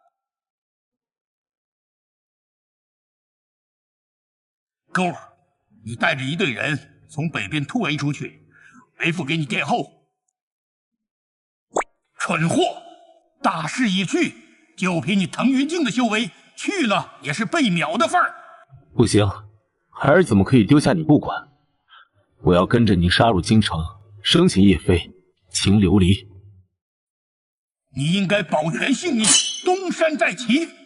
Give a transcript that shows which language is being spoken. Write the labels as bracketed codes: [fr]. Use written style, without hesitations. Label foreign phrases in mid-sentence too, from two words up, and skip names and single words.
[zh] 勾兒，你帶着一隊人從北邊突圍出去，為父給你殿後。蠢貨！大勢已去，就憑你騰雲境的修為，去了也是被秒的份兒。不行，孩兒怎麼可以丟下你不管？我要跟着你殺入京城，生擒葉妃，擒琉璃。你應該保全性命，東山再起。